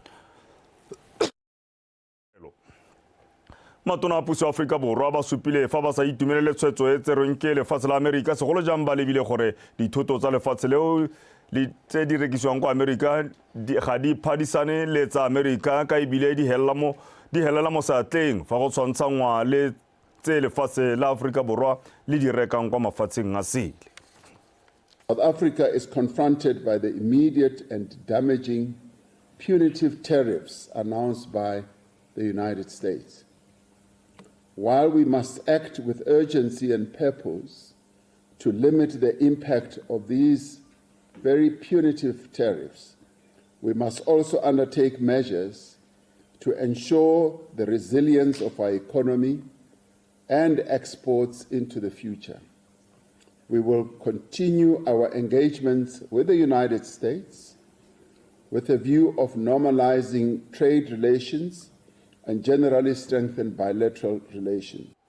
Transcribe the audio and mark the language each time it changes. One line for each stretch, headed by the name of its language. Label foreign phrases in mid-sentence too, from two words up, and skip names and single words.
Tswana: Matona a puso Afrika Borwa ba supile fa ba sa itumelele tshwetso e tserweng ke lefatshe la Amerika segolo jang ba lebile gore dithoto tsa lefatshe leo le tse di rekisiwang kwa Amerika ga di phadisane le tsa Amerika ka ebile di helela mo seatleng fa go tshwantshangwa le tse lefatshe la Afrika Borwa le di rekang kwa mafatsheng a sele.
English: South Africa is confronted by the immediate and damaging punitive tariffs announced by the United States. While we must act with urgency and purpose to limit the impact of these very punitive tariffs, we must also undertake measures to ensure the resilience of our economy and exports into the future. We will continue our engagements with the United States with a view of normalizing trade relations and generally strengthen bilateral relations.